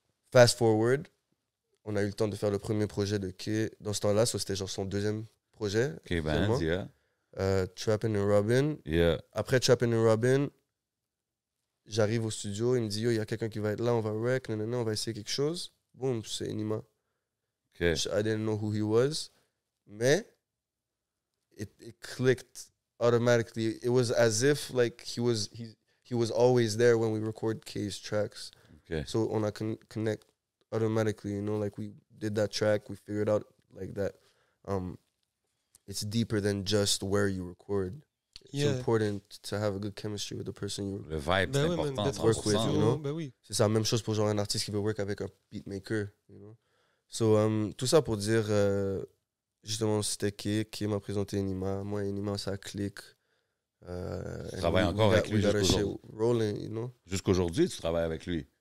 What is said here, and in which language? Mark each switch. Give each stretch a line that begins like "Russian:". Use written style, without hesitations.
French: Fast forward, on a eu le temps de faire le premier projet de K dans ce temps-là, so c'était genre son deuxième projet.
English: K-Benz, yeah. Trappin' and Robin. Yeah.
French: Après Trappin' and Robin, j'arrive au studio, il me dit, yo, il y a quelqu'un qui va être là, on va rec, on va essayer quelque chose. Boom, c'est Enima. OK.
English: I didn't know who he was, mais it clicked automatically. It was as if like he was always there when we record K's tracks. Okay. So on a connect automatically, you know, like we did that track, we figured out like that. It's deeper than just where you record. It's important to have a good chemistry with the person you.
French: Le vibe, c'est important.
English: Work with, you know.
French: Ben oui. C'est ça, même chose pour genre un artiste qui veut work avec un beatmaker,
English: you know.
French: So tout ça pour dire, justement, c'était qui m'a présenté Enima. Moi, Enima, ça clique. Tu travailles encore avec lui
English: rolling, you know.
French: Jusqu'aujourd'hui, tu travailles avec lui.